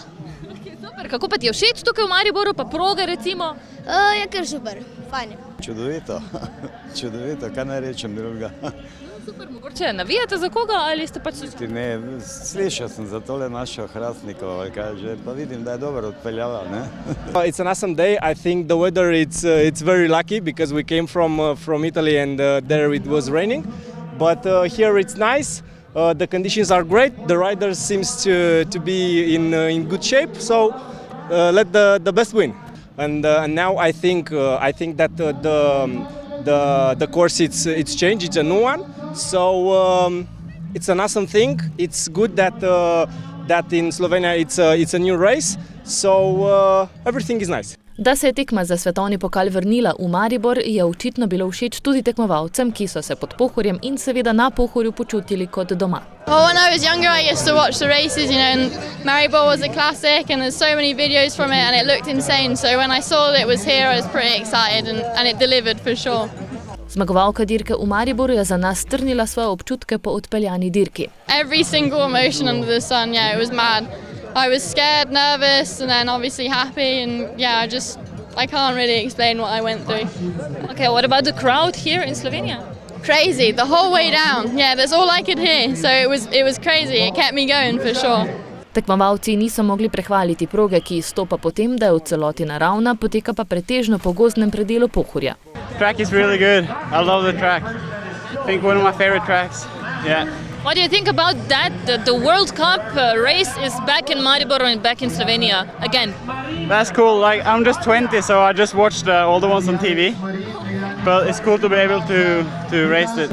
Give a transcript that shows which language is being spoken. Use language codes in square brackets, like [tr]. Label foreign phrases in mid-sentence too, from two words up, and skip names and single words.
[sl] Super, kako pa ti je všeč tukaj v Mariboru, pa proge recimo? Je kar super, fajn. Čudovito, kaj naj rečem drugega. Super, mogoče navijate za koga ali ste pač slučajno? Ne, slišal sem za tole našo Hrastnikov, pa vidim, da je dobro odpeljala. [en] It's an awesome day. I think the weather it's very lucky because we came from Italy and there it was raining. But here it's nice. The conditions are great. The riders seems to be in good shape. So let the best win. And now I think that the course it's changed. It's a new one. So it's an awesome thing. It's good that in Slovenia it's a new race. So everything is nice. [sl] Da se je tekma za svetovni pokal vrnila v Maribor, je očitno bilo všeč tudi tekmovalcem, ki so se pod Pohorjem in seveda na Pohorju počutili kot doma. [en] Well, when I was younger, I used to watch the races, and Maribor was a classic, and there's so many videos from it, and it looked insane. So when I saw that it was here, I was pretty excited, and it delivered for sure. [sl] Zmagovalka dirke v Mariboru je za nas strnila svoje občutke po odpeljani dirki. [en] Every single emotion under the sun, yeah, it was mad. I was scared, nervous, and then obviously happy, and yeah, I can't really explain what I went through. Okay, what about the crowd here in Slovenia? Crazy, the whole way down. Yeah, that's all I could hear, so it was crazy. It kept me going for sure. [sl] Tekmovalci niso mogli prehvaliti proge, ki izstopa po tem, da je v celoti naravna, poteka pa pretežno po gozdnem predelu Pohorja. [en] Track is really good. I love the track. I think one of my favorite tracks. Yeah. What do you think about that? The World Cup race is back in Maribor and back in Slovenia again. That's cool. Like, I'm just 20, so I just watched all the ones on TV. But it's cool to be able to race it.